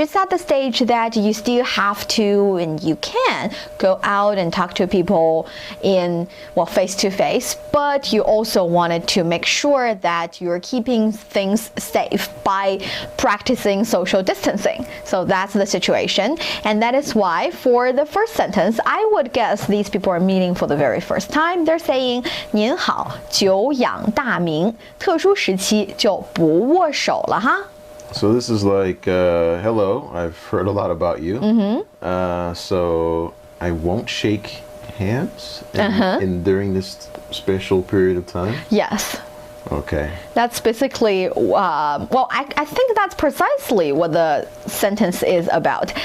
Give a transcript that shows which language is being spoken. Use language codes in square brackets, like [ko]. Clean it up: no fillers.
[en] It's at the stage that you still have to and you can go out and talk to people face to face, but you also wanted to make sure that you're keeping things safe by practicing social distancing. So that's the situation. And that is why for the first sentence, I would guess these people are meeting for the very first time. They're saying [zh] 您好，久仰大名，特殊时期就不握手了哈。 [en] So this is like, hello, I've heard a lot about you. So I won't shake hands during this special period of time? Yes. Okay. That's basically, I think that's precisely what the sentence is about.